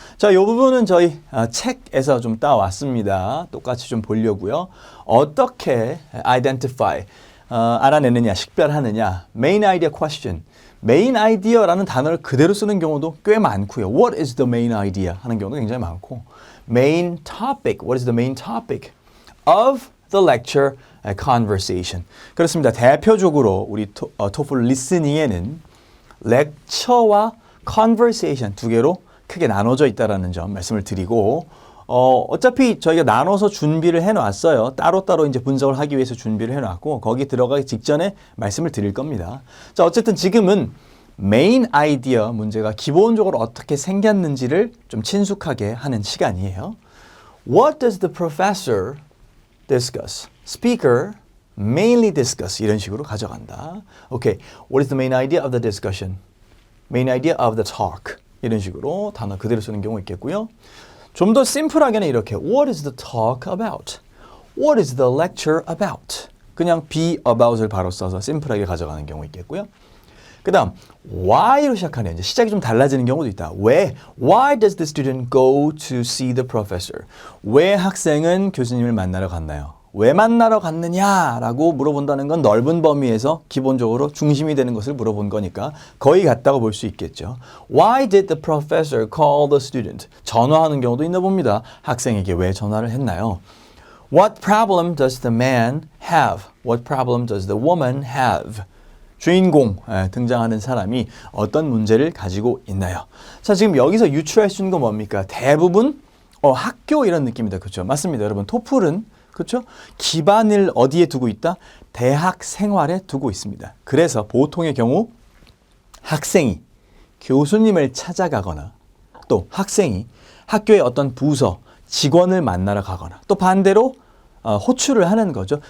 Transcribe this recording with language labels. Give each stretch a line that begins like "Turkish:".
Korean: 자, 이 부분은 저희 책에서 좀 따왔습니다. 똑같이 좀 보려고요. 어떻게 identify, 알아내느냐, 식별하느냐.
English: main idea question.
Korean: 메인 아이디어라는 단어를 그대로 쓰는 경우도 꽤 많고요.
English: What is the main idea?
Korean: 하는 경우도 굉장히 많고.
English: Main topic. What is the main topic of the lecture conversation?
Korean: 그렇습니다. 대표적으로 우리 토플 리스닝에는 lecture와 conversation 두 개로 크게 나눠져 있다는 점 말씀을 드리고, 어차피 저희가 나눠서 준비를 해놨어요. 따로따로 이제 분석을 하기 위해서 준비를 해놨고, 거기 들어가기 직전에 말씀을 드릴 겁니다. 자, 어쨌든 지금은 메인 아이디어 문제가 기본적으로 어떻게 생겼는지를 좀 친숙하게 하는 시간이에요.
English: What does the professor discuss? Speaker mainly discuss.
Korean: 이런 식으로 가져간다. Okay.
English: What is the main idea of the discussion? Main idea of the talk.
Korean: 이런 식으로 단어 그대로 쓰는 경우 있겠고요. 좀 더 심플하게는 이렇게
English: What is the talk about? What is the lecture about?
Korean: 그냥 be about을 바로 써서 심플하게 가져가는 경우 있겠고요. 그 다음 why로 시작하네요. 이제 시작이 좀 달라지는 경우도 있다. 왜?
English: Why does the student go to see the professor?
Korean: 왜 학생은 교수님을 만나러 갔나요? 왜 만나러 갔느냐라고 물어본다는 건 넓은 범위에서 기본적으로 중심이 되는 것을 물어본 거니까 거의 같다고 볼 수 있겠죠.
English: Why did the professor call the student?
Korean: 전화하는 경우도 있나 봅니다. 학생에게 왜 전화를 했나요?
English: What problem does the man have? What problem does the woman have?
Korean: 주인공 등장하는 사람이 어떤 문제를 가지고 있나요? 자, 지금 여기서 유추할 수 있는 건 뭡니까? 대부분 학교 이런 느낌이다. 그렇죠? 맞습니다. 여러분 토플은 그렇죠? 기반을 어디에 두고 있다? 대학 생활에 두고 있습니다. 그래서 보통의 경우 학생이 교수님을 찾아가거나 또 학생이 학교의 어떤 부서, 직원을 만나러 가거나 또 반대로 호출을 하는 거죠.